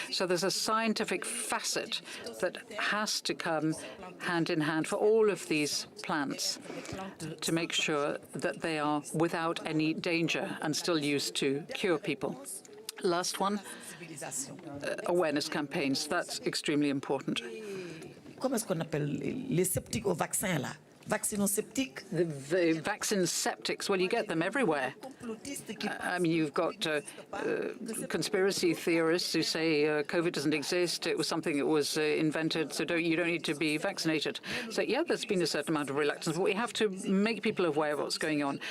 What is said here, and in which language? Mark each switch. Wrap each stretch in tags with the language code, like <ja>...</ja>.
<en>So there's a scientific facet that has to come hand in hand for all of these plants to make sure that they are without any danger and still used to cure people. Last one, awareness campaigns. That's extremely important.</en> <fr>Comment est-ce qu'on appelle les sceptiques au vaccin, là? Vaccino-sceptiques?</fr> <en>The vaccine septics, well, you get them everywhere. I mean, you've got conspiracy theorists who say COVID doesn't exist, it was something that was invented, so you don't need to be vaccinated. So, yeah, there's been a certain amount of reluctance, but we have to make people aware of what's going on.</en>